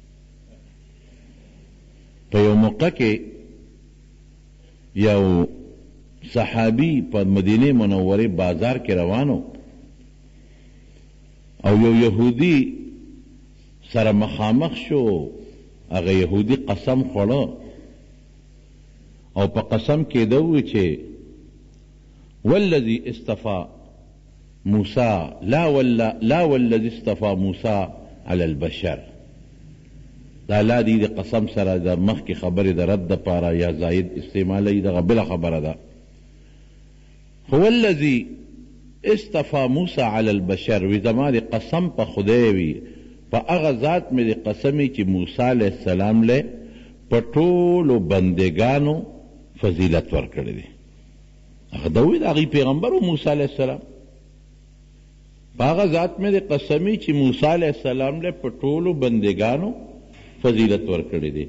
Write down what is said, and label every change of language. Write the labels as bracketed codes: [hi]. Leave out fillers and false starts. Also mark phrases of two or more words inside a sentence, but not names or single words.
[ps] په یو موقع کې یو صحابي په مدینې منورې بازار کې روانو او یو یهودي سره مخامخ شو. هغه یهودي قسم خوړه او په قسم کې ده ووی چې [ar] والذي اصطفى موسى لا والذي اصطفى موسى على البشر. [ps] دا لا دی د قسم سره د مخکې خبرې د رد دپاره یا زاید استعمالوي، دغه بله خبره ده. [ar] هو الذي اصطفى موسى على البشر [ps] وی زما د قسم په خدای وي په هغه ذات مې د قسمې چې موسی [ar] علیه السلام [ps] له په ټولو بندګانو فضیلت ورکړی دی. هغه د وی د هغې پیغمبر و موسی [ar] علیه السلام. [ps] په هغه ذات مې د قسمې چې موسی [ar] علیه السلام [ps] له په ټولو بندګانو فضیلت ورکړی دی.